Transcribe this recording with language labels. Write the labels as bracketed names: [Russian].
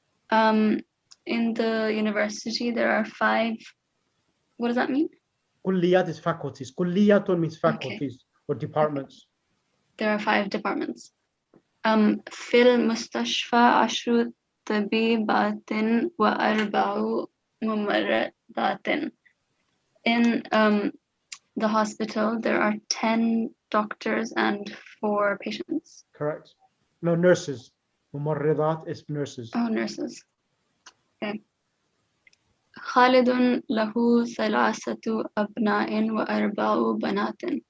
[English] In the university there are 5. What does that mean? Kulliyat is faculties. Kulliyatun means faculties or departments. There are 5 departments. [Arabic] في المستشفى 10 طبيبات و4 ممرضات. [English] In the hospital there are 10 doctors and 4 patients. Correct. No, nurses. ممرضات is nurses. Oh, nurses. Okay. [Arabic] خالد له 3 أبناء و4 بنات.